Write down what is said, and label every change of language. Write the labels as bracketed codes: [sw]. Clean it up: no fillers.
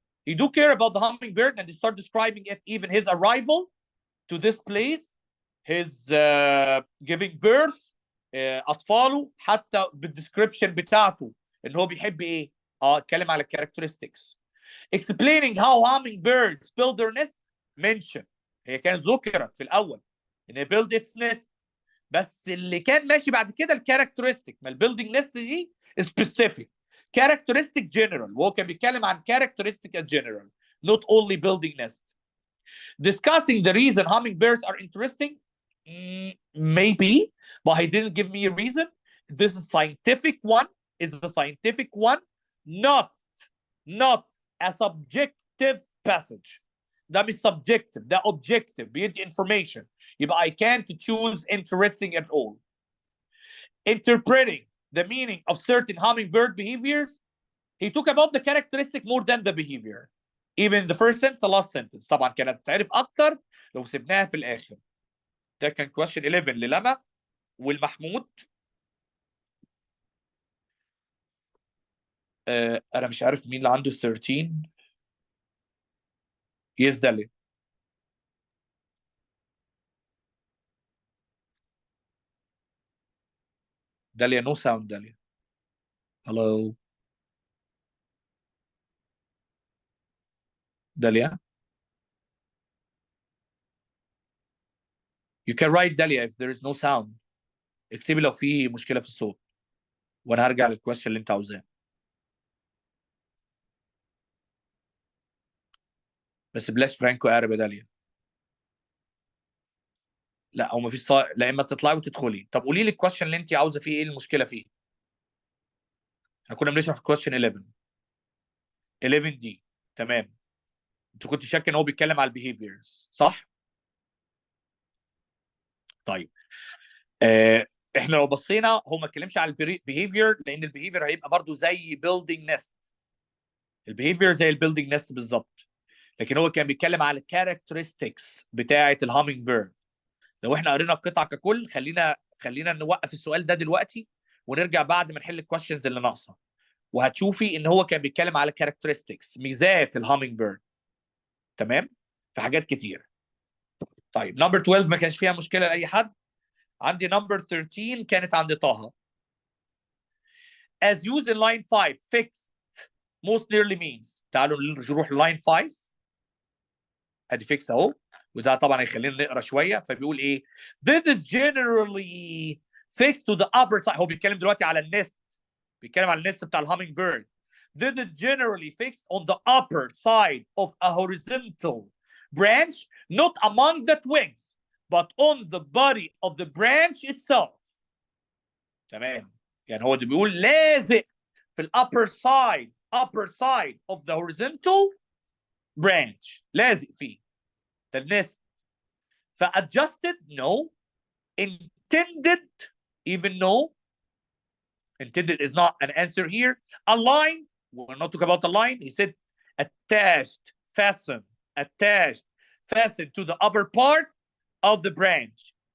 [en] You do care about the hummingbird, and they start describing it, even his arrival to this place, his giving birth, [ar] اطفاله، حتى بالدescription بتاعته ان هو بيحب ايه؟ اتكلم على [en] characteristics. Explaining how hummingbirds build their nest, mention. [ar] هي كانت ذكرت في الاول ان [en] build its nest، [ar] بس اللي كان ماشي بعد كده الكاركترستيك، ما البيلدينج نست دي specific. [en] characteristic general، [ar] وهو كان بيتكلم عن [en] characteristic general not only building nest. Discussing the reason hummingbirds are interesting, maybe, but he didn't give me a reason. This is scientific one, is a scientific one, not a subjective passage. [ar] ده مش subjective، ده objective، بيدي information. يبقى [en] I can't choose interesting at all. Interpreting the meaning of certain hummingbird behaviors, he talked about the characteristic more than the behavior. Even the first sentence, the last sentence. [ar] طبعا كانت تعرف اكتر لو سبناها في الاخر. ده كان question 11 للما والمحمود. انا مش عارف مين اللي عنده 13. [en] Yes داليا. داليا no sound داليا. Hello. داليا. You can write داليا if there is no sound. [ar] اكتبي لو في مشكلة في الصوت. وانا هرجع للكويشن اللي انت عاوزاه. بس بلاش فرانكو قارب يا داليا. لا هو مفيش لا، اما تطلعي وتدخلي. طب قولي لي الكويشن اللي انت عاوزه فيه ايه المشكله فيه؟ احنا كنا بنشرح في كويشن 11. 11 دي تمام. انت كنت شاك ان هو بيتكلم على البيهيفيرز، صح؟ طيب احنا لو بصينا هو ما اتكلمش على البيهيفير، لان البيهيفير هيبقى برضو زي بيلدينج نست. البيهيفير زي البيلدينج نست بالظبط، لكن هو كان بيتكلم على الكاركترستكس بتاعه الهامينج بيرد. لو احنا قرينا القطعه ككل، خلينا نوقف السؤال ده دلوقتي ونرجع بعد ما نحل الكويشنز اللي ناقصه، وهتشوفي ان هو كان بيتكلم على كاركترستكس، ميزات الهامينج بيرد. تمام؟ في حاجات كتير. طيب نمبر 12 ما كانش فيها مشكله لاي حد. عندي نمبر 13 كانت عند طه. [en] As used in line 5, fixed most nearly means. [ar] تعالوا نروح لاين 5. ادي فيكس اهو، وده طبعا هيخلينا نقرا شويه. فبيقول ايه؟ [en] This is generally fixed to the upper side. [ar] هو بيتكلم دلوقتي على النست، بيتكلم على النست بتاع الهامينج بيرد. [en] This is generally fixed on the upper side of a horizontal branch, not among the twigs, but on the body of the branch itself. [ar] تمام، يعني هو ده بيقول لازق في ال [en] upper side of the horizontal branch، [ar] لازق فيه [en] the nest. فadjusted no, intended even no. Intended is not an answer here. Aligned, we're not talking about the line. He said attached, fastened to the upper part of the branch.